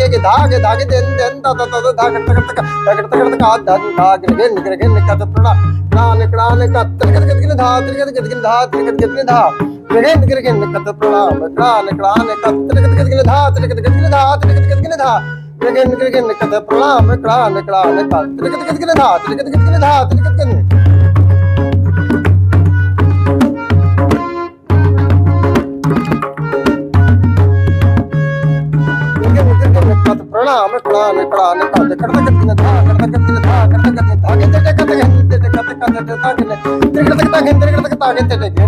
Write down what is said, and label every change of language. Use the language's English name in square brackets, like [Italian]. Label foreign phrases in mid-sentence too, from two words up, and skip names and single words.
[Hindi] के धागे धागे देन देन ता ता ता धागे टेकर तक धादिन धागे गे निकर गे निकत तोड़ा ना निकड़ा टेकर गे धा टेकर गे धा टेकर गे धा गे निकर गे निकत तोड़ा निकड़ा निकत टेकर गे धा टेकर गे धा टेकर गे धा गे निकर गे निकत तोड़ा निकड़ा निकत टेकर गे धा टेकर गे धा टेकर गे प्रणाम प्रणाम प्रणाम करते करते करते धा करते करते धा करते करते धागे ते करते करते करते करते धागे ते करते तागे ते करते तागे ते गेन